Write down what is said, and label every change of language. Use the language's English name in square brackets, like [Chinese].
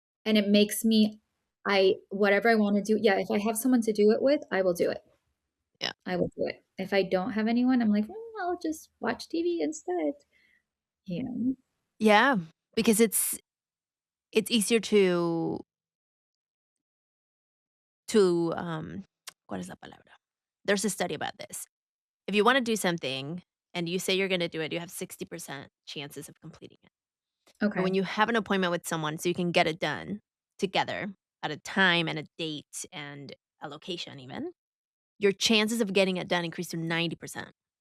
[English] And it makes me I whatever I wanna do, yeah, if I have someone to do it with, I will do it. Yeah. I will do it. If I don't have anyone, I'm like, I'll just watch TV instead." You know? Yeah, because it's easier to [Spanish] ¿cuál es la palabra? [English] There's a study about this. If you wanna do something and you say you're gonna do it, you have 60% chances of completing it. But when you have an appointment with someone so you can get it done together at a time and a date and a location even, your chances of getting it done increase to 90%